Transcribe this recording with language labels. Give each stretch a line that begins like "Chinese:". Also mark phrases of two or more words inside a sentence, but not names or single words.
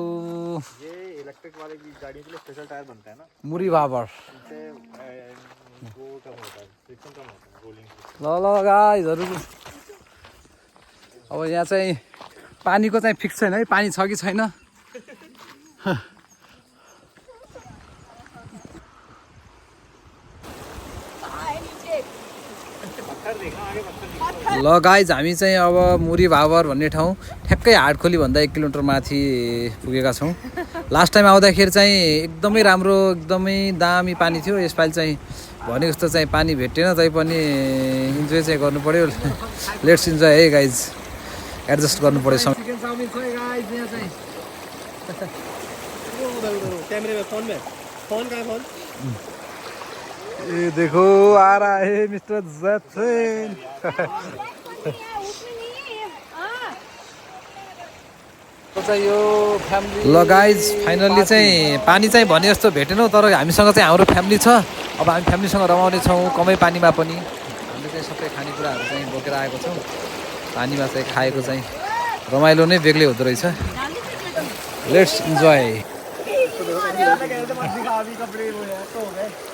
Hindi: इलेक्ट्रिक वाले की गाड़ी के लिए स्पेशल टायर बनता है ना, मुरी बाबर।
Nepali: ल गाइजहरु अब यहाँ चाहिँ पानीको चाहिँ फिक्स छैन है, पानी छ कि छैन। ल गाइज हामी चाहिँ अब मुरी भाबर भन्ने ठाउँ ठ्याक्कै हाटखोली भन्दा 1 किलोमिटर माथि पुगेका छौँ। लास्ट टाइम आउँदाखेरि चाहिँ एकदमै राम्रो एकदमै दामी पानी थियो। यसपालि चाहिँ भनेको जस्तो चाहिँ पानी भेटेन, तैपनि इन्जोय चाहिँ गर्नु पर्यो।
English: Let's enjoy
Nepali: है गाइज, एडजस्ट गर्नु पर्यो।
Hindi: ये देखो आ रहा है मिस्टर जैन।
Nepali: ल गाइज फाइनल्ली चाहिँ पानी चाहिँ भने जस्तो भेटेनौँ, तर हामीसँग चाहिँ हाम्रो फ्यामिली छ। अब हामी फ्यामिलीसँग रमाउने छौँ कमै पानीमा पनि। हामीले चाहिँ सबै खानेकुराहरू चाहिँ बोकेर आएको छौँ। पानीमा चाहिँ खाएको चाहिँ रमाइलो नै बेग्लै हुँदो रहेछ।
English: Let's enjoy.
Hindi: दिखा भी कपड़े वो है तो हो गए